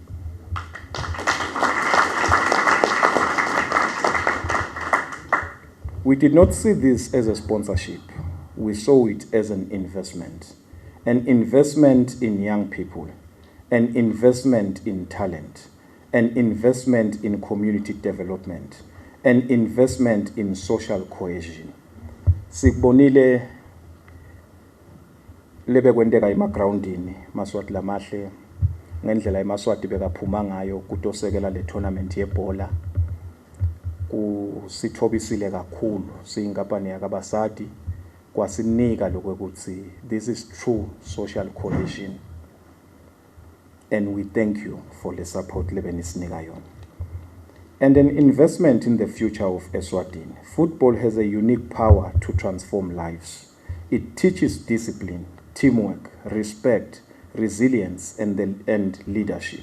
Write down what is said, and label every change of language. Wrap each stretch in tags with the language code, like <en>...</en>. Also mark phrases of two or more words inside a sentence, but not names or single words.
<en>We did not see this as a sponsorship. We saw it as an investment in young people, an investment in talent, an investment in community development, an investment in social cohesion.</en> <ss>Sikubonile lebe kwenteka emagroundini Maswati lamahle ngendlela eMaswati bekaphuma ngayo kutosekela le tournament yebhola. Kusithobisile kakhulu siyinkampani yakabasadi kwasinika lokuthi</ss> <en>this is true social cohesion, and we thank you for the support</en> <ss>lebenisinika yona.</ss> <en>And an investment in the future of Eswatini. Football has a unique power to transform lives. It teaches discipline, teamwork, respect, resilience, and leadership.</en>